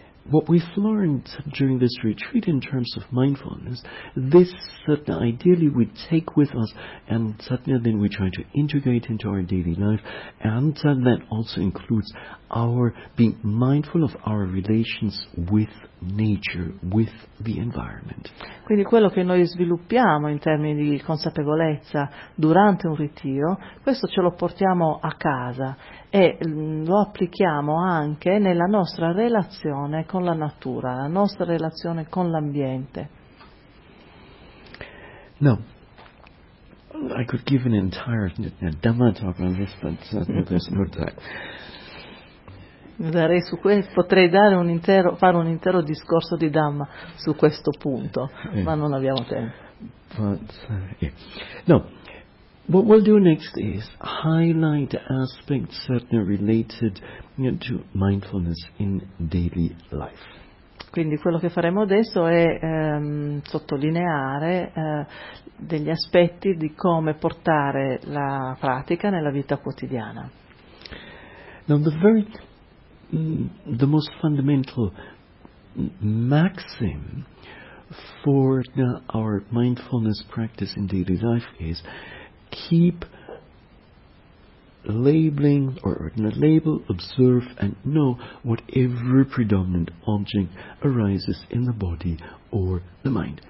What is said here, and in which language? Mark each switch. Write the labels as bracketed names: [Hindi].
[English] What we've learned during this retreat in terms of mindfulness, this ideally we take with us, and then we try to integrate into our daily life, and that also includes our being mindful of our relations with nature, with the environment. [Italian] Quindi quello che noi sviluppiamo in termini di consapevolezza durante un ritiro, questo ce lo portiamo a casa e lo applichiamo anche nella nostra relazione con la natura, la nostra relazione con l'ambiente. No. [English] I could give an entire Dhamma talk on this, but there's no time. [Italian] Darei su questo, potrei dare un intero, fare un intero discorso di Dhamma su questo punto, ma non abbiamo tempo. No. [English] What we'll do next is highlight aspects certainly related, you know, to mindfulness in daily life. [Italian] Quindi quello che faremo adesso è sottolineare degli aspetti di come portare la pratica nella vita quotidiana. [English] Now the most fundamental maxim for our mindfulness practice in daily life is keep labeling or label, observe and know whatever predominant object arises in the body or the mind.